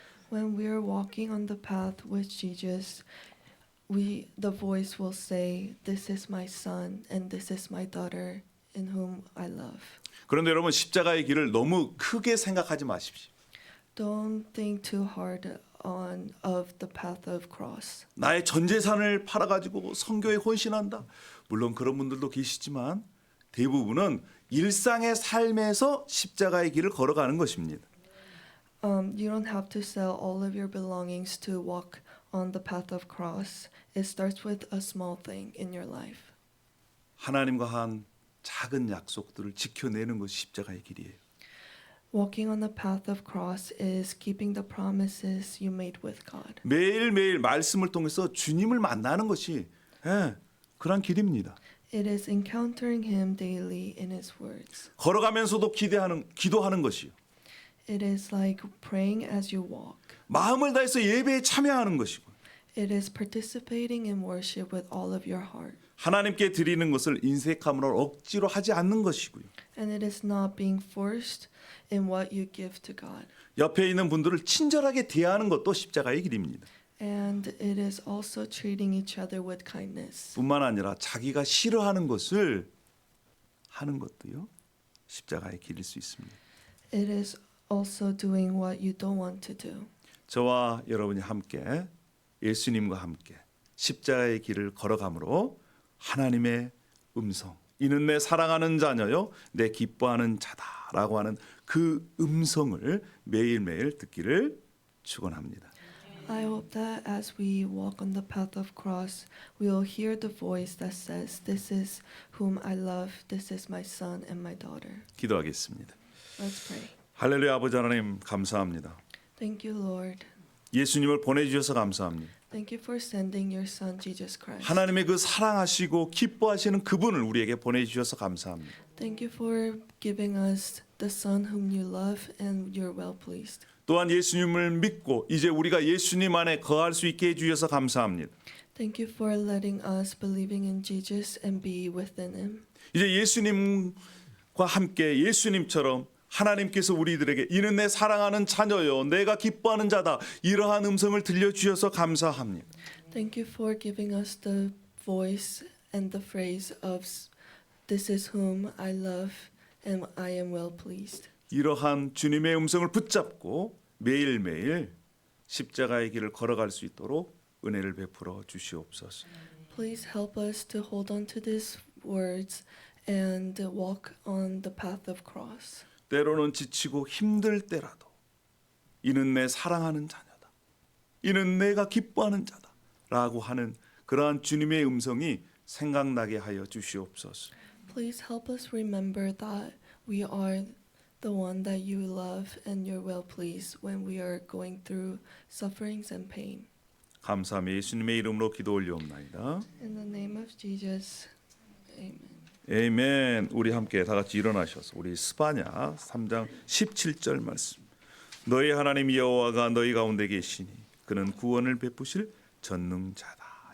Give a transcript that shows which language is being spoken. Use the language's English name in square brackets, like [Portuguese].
[English] When we are walking on the path with Jesus, the voice will say, "This is my son and this is my daughter in whom I love." [Korean] 그런데 여러분, 십자가의 길을 너무 크게 생각하지 마십시오. [English] Don't think too hard of the path of cross. [Korean] 나의 전 재산을 팔아가지고 선교에 헌신한다. 물론 그런 분들도 계시지만 대부분은 일상의 삶에서 십자가의 길을 걸어가는 것입니다. [English] You don't have to sell all of your belongings to walk on the path of cross. It starts with a small thing in your life. [Korean] 하나님과 한 작은 약속들을 지켜내는 것이 십자가의 길이에요. [English] Walking on the path of cross is keeping the promises you made with God. [Korean] 매일매일 말씀을 통해서 주님을 만나는 것이 그런 길입니다. [English] It is encountering him daily in his words. [Korean] 걸어가면서도 기도하는 것이요. [English] It is like praying as you walk. [Korean] 마음을 다해서 예배에 참여하는 것이고 [English] It is participating in worship with all of your heart. [Korean] 하나님께 드리는 것을 인색함으로 억지로 하지 않는 것이고요. [English] And it is not being forced in what you give to God. [Korean] 옆에 있는 분들을 친절하게 대하는 것도 십자가의 길입니다. [English] And it is also treating each other with kindness. [Korean] 뿐만 아니라 자기가 싫어하는 것을 하는 것도요. 십자가의 길일 수 있습니다. [English] It is also doing what you don't want to do. [Korean] 저와 여러분이 함께 예수님과 함께 십자가의 길을 걸어가므로 하나님의 음성, 이는 내 사랑하는 자녀요 내 기뻐하는 자다라고 하는 그 음성을 매일매일 듣기를 축원합니다. [English] I hope that as we walk on the path of cross, we will hear the voice that says, "This is whom I love. This is my son and my daughter." [Korean] 기도하겠습니다. [English] Let's pray. [Korean] 할렐루야. 아버지 하나님 감사합니다. [English] Thank you, Lord. [Korean] 예수님을 보내주셔서 감사합니다. [English] Thank you for sending your son Jesus Christ. [Korean] 하나님의 그 사랑하시고 기뻐하시는 그분을 우리에게 보내주셔서 감사합니다. [English] Thank you for giving us the son whom you love and you're well pleased. [Korean] 또한 예수님을 믿고 이제 우리가 예수님 안에 거할 수 있게 해주셔서 감사합니다. [English] Thank you for letting us believing in Jesus and be within him. [Korean] 이제 예수님과 함께 예수님처럼 하나님께서 우리들에게 이는 내 사랑하는 자녀요 내가 기뻐하는 자다 이러한 음성을 들려주셔서 감사합니다. [English] Thank you for giving us the voice and the phrase of "This is whom I love and I am well pleased." [Korean] 이러한 주님의 음성을 붙잡고 매일매일 십자가의 길을 걸어갈 수 있도록 은혜를 베풀어 주시옵소서. [English] Please help us to hold on to these words and walk on the path of cross. [Korean] 때로는 지치고 힘들 때라도 이는 내 사랑하는 자녀다. 이는 내가 기뻐하는 자다. 라고 하는 그러한 주님의 음성이 생각나게 하여 주시옵소서. [English] Please help us remember that we are the one that you love and you're well pleased when we are going through sufferings and pain. [Korean] 감사하며 예수님의 이름으로 기도 올려옵나이다. [English] In the name of Jesus, amen. [Korean] 아멘. 우리 함께 다 같이 일어나셔서 우리 스바냐 3장 17절 말씀. 너희 하나님 여호와가 너희 가운데 계시니 그는 구원을 베푸실 전능자다.